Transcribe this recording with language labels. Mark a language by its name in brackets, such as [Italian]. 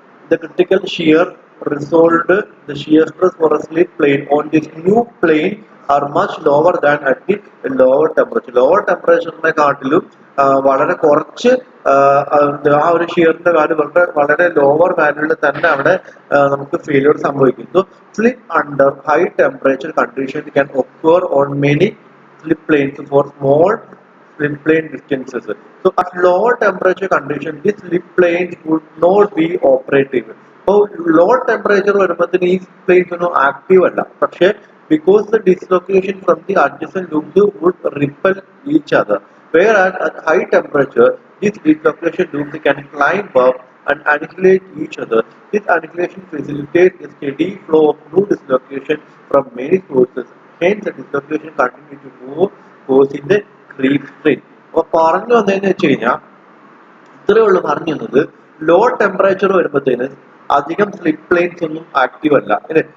[English] The critical shear resolved the shear stress for a slip plane on this new plane are much lower than at the lower temperature. [Malayalam] Lower temperature കാട്ടിലും വളരെ കുറച്ച് ആ ഒരു ഷിയറിന്റെ value വളരെ lower വാല്യൂവിൽ തന്നെ അവിടെ നമുക്ക് ഫെയിലിയർ സംഭവിക്കുന്നു. [English] Slip under high temperature condition can occur on many slip planes for small slip plane distances. So at lower temperature condition, this slip planes would not be operative. [Malayalam] So low temperature വരുമ്പോഴത്തേന് ഈ planes ഒന്നും active അല്ല. [English] പക്ഷേ because the dislocation from the adjacent loops would repel each other. Whereas at high temperature, these dislocation loops can climb up and annihilate each other. This annihilation facilitates a steady flow of new dislocation from many sources. Hence, the dislocation continues to move, causing the creep strain. [Malayalam] അപ്പൊ പറഞ്ഞു വന്നതെന്ന് വെച്ച് കഴിഞ്ഞാൽ ഇത്രയേ ഉള്ളൂ പറഞ്ഞു തന്നത്. Low temperature വരുമ്പോഴത്തേന് അധികം സ്ലിപ്പ് പ്ലെയിൻസ് ഒന്നും ആക്റ്റീവ് അല്ല അല്ലെ.